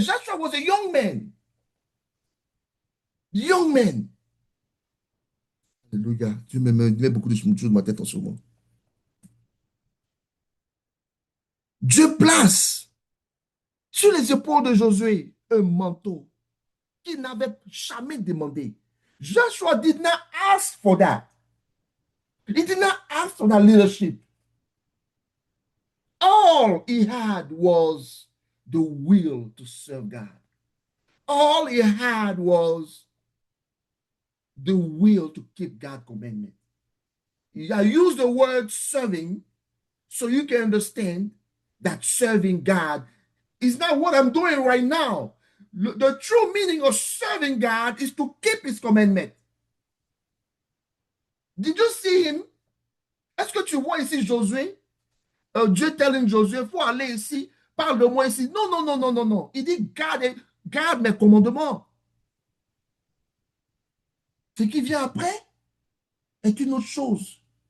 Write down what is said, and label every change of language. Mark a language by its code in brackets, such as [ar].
[en] Joshua was a young man. Young man. Alléluia. [fr] Dieu met beaucoup de choses dans ma tête en ce moment. Dieu place sur les épaules de Josué un manteau qu'il n'avait jamais demandé. [en] Joshua did not ask for that. He did not ask for that leadership. All he had was the will to serve God. All he had was the will to keep God's commandment. I use the word serving so you can understand that serving God is not what I'm doing right now. The true meaning of serving God is to keep his commandment. Did you see him? [fr] Est-ce que tu vois ici Josué? Dieu telling Josué, il faut aller ici, parle de moi ici. Non, non, non, non, non, non. Il dit, garde mes commandements. Ce qui vient après est une autre chose.